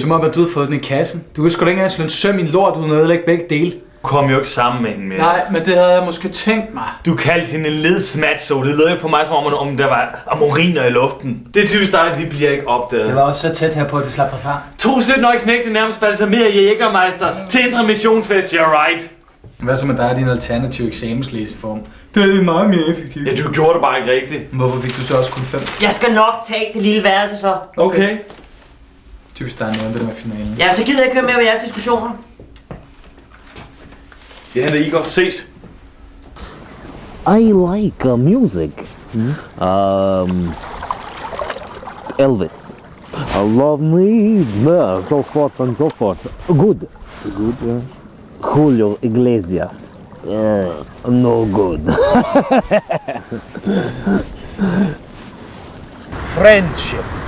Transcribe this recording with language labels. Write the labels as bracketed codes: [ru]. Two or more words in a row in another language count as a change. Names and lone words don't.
[da] Som om, at du havde fået den i kassen. Du kan sgu da ikke engang slå en søm i en lort, uden at ødelægge begge dele. Kom jo ikke sammen med hende mere. Nej, men det havde jeg måske tænkt mig. Du kaldte hende en ledsmatso. Det lød ikke på mig, som om der var amoriner i luften. Det er typisk dig, at vi bliver ikke opdaget. Det var også så tæt her på, at vi slap fra far. 2 17-årige knægte nærmest balsamerede Jægermeister til Indre Missionsfest, [en] you're right. [da] Hvad så med dig og din alternative eksamenslæseform? Det er meget mere effektivt. Ja, du gjorde det bare ikke rigtigt. Hvorfor fik du så også kun 5? Jeg skal nok tage det lille værelse så. Okay. Typisk der er noget det der med finalen. Ja, så gider jeg ikke høre mere med jeres diskussioner. Det henter Igor. Ses. [en] I like music. Elvis. Love me, so forth and so forth. Good. Yeah. Julio Iglesias. No good. Friendship.